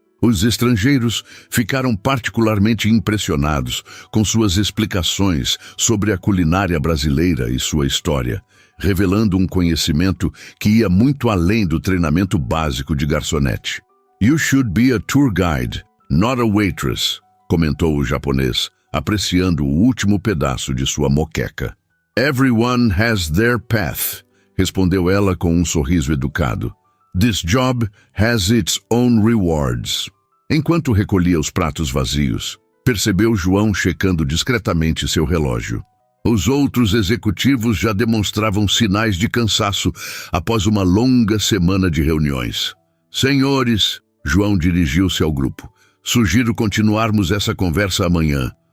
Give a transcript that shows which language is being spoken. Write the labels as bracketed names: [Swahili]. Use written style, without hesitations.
[Portuguese] Os estrangeiros ficaram particularmente impressionados com suas explicações sobre a culinária brasileira e sua história, revelando um conhecimento que ia muito além do treinamento básico de garçonete. [English] You should be a tour guide, not a waitress, [Portuguese] comentou o japonês, apreciando o último pedaço de sua moqueca. [English] Everyone has their path, [Portuguese] respondeu ela com um sorriso educado. [English] This job has its own rewards. [Portuguese] Enquanto recolhia os pratos vazios, percebeu João checando discretamente seu relógio. Os outros executivos já demonstravam sinais de cansaço após uma longa semana de reuniões. Senhores, João dirigiu-se ao grupo. Sugiro continuarmos essa conversa amanhã.